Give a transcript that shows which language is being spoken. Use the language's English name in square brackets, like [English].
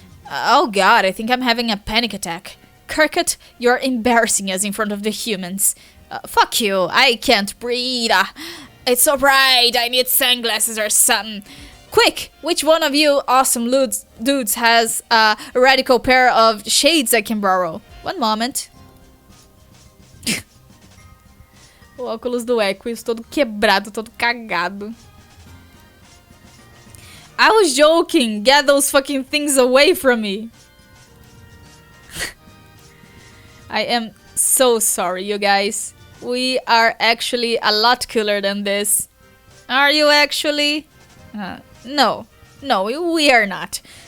[English] Oh god, I think I'm having a panic attack. Kirkut, you're embarrassing us in front of the humans. Fuck you, I can't breathe. It's alright, I need sunglasses or something. Quick, which one of you awesome dudes has a radical pair of shades I can borrow? One moment. [Portuguese] O óculos do Equus todo quebrado, todo cagado. [English] I was joking. Get those fucking things away from me. I am so sorry, you guys. We are actually a lot cooler than this. Are you actually? No, we are not.